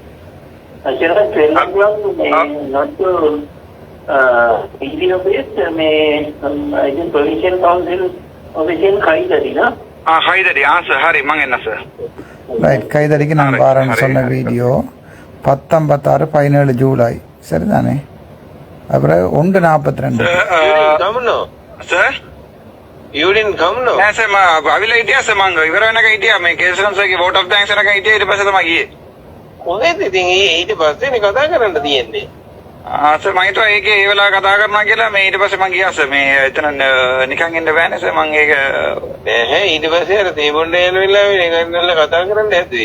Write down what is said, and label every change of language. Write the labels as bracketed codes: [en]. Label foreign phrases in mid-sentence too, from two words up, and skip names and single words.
[ta] ரைட், கைதடிக்கு நான் பாருன்னு சொன்ன வீடியோ 10:56 ஜூலை சரிதானே. அப்புறம் 1:42 [en] You didn't come, no? [si] නෑ සර් මම අවිල හිටියා සර් මං ඉවර වෙනකන් හිටියා මේ කේසරන්සර්ගේ [en] vote of thanks [si] වෙනකන් හිටියා ඊට පස්සේ තමයි ගියේ. කොහෙද ඉතින් ඊට පස්සේ කතා කරන්න තියෙන්නේ? සර් මම හිතුවා ඒකේ ඒ වෙලාව කතා කරනවා කියලා මේ ඊට පස්සේ මං ගියා සර් මේ එතන නිකන් ඉන්න බෑනේ සර් මං ඒක නෑ ඊට පස්සේ අර තේබොණ්ඩ යන වෙලාවේ නිකන් කතා කරන්න හැදුවේ.